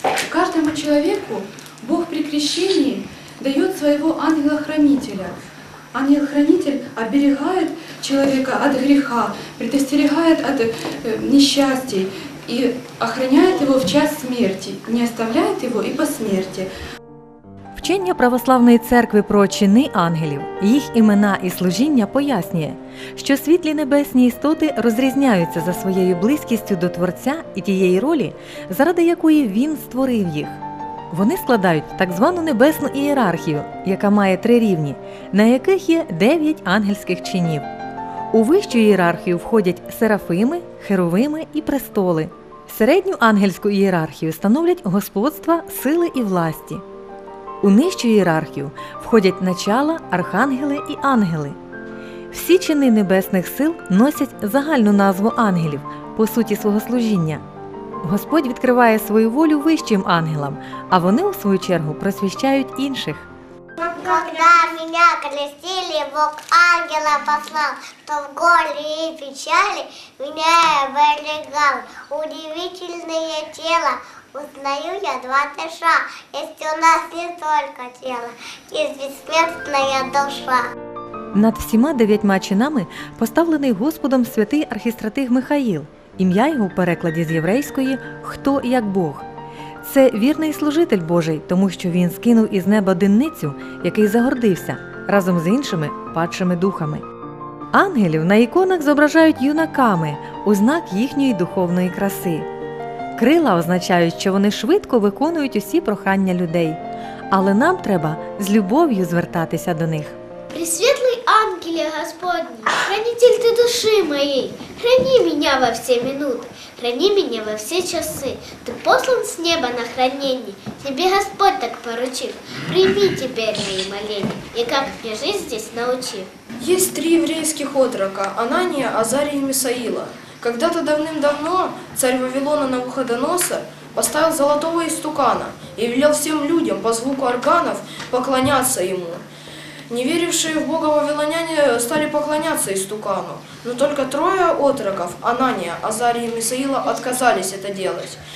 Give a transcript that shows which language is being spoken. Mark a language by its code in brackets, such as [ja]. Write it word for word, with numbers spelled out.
[ru] Каждому человеку Бог при крещении дает своего ангела-хранителя. Ангел-хранитель оберегает человека от греха, предостерегает от э, несчастий и охраняет его в час смерти, не оставляет его и по смерти. [uk] Вчення Православної Церкви про чини ангелів, їх імена і служіння пояснює, що світлі небесні істоти розрізняються за своєю близькістю до Творця і тієї ролі, заради якої Він створив їх. Вони складають так звану небесну ієрархію, яка має три рівні, на яких є дев'ять ангельських чинів. У вищу ієрархію входять серафими, херовими і престоли. Середню ангельську ієрархію становлять господства, сили і власті. У нижчу ієрархію входять начала, архангели і ангели. Всі чини небесних сил носять загальну назву ангелів, по суті свого служіння. Господь відкриває свою волю вищим ангелам, а вони, у свою чергу, просвіщають інших. [ru] Когда меня крестили, Бог ангела послал, что в горе и печали меня оберегал. Удивительное тело, узнаю я два дыша, есть у нас не только тело, есть бессмертная душа. [uk] Над всіма дев'ятьма чинами поставлений Господом святий архістратиг Михаїл. Ім'я його у перекладі з єврейської «Хто як Бог». Це вірний служитель Божий, тому що він скинув із неба денницю, який загордився, разом з іншими падшими духами. Ангелів на іконах зображають юнаками, у знак їхньої духовної краси. Крила означають, що вони швидко виконують усі прохання людей. Але нам треба з любов'ю звертатися до них. Пресвітлий ангеле Господній, хранитель ти душі моєї, храни мене во всі минути, храни мене во всі часи. Ти послан з неба на хранення, тобі Господь так поручив. Прийми тепер мої моління, і як мені жити здесь научив. [ru] Есть три еврейских отрока – Анания, Азария и Мисаила. Когда-то давным-давно царь Вавилона Навуходоносор поставил золотого истукана и велел всем людям по звуку органов поклоняться ему. Не верившие в Бога вавилоняне стали поклоняться истукану, но только трое отроков, Анания, Азария и Мисаила, отказались это делать.